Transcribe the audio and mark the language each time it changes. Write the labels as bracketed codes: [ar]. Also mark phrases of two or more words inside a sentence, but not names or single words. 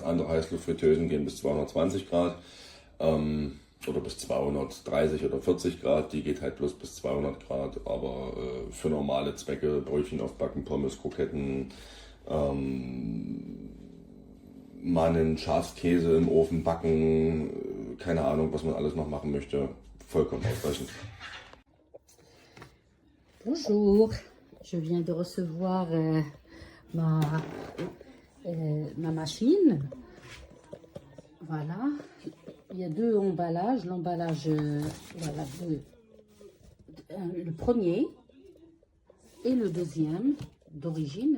[de] Andere Heißluftfritteusen gehen bis 220 Grad. Oder bis 230 oder 40 Grad, die geht halt bloß bis 200 Grad, aber für normale Zwecke, Brötchen aufbacken, Pommes, Kroketten, mal einen Schafskäse im Ofen backen, keine Ahnung, was man alles noch machen möchte, vollkommen ausreichend. [fr] Bonjour, je viens de recevoir ma machine. Voilà. Il y a deux emballages. L'emballage, voilà, le premier et le deuxième d'origine.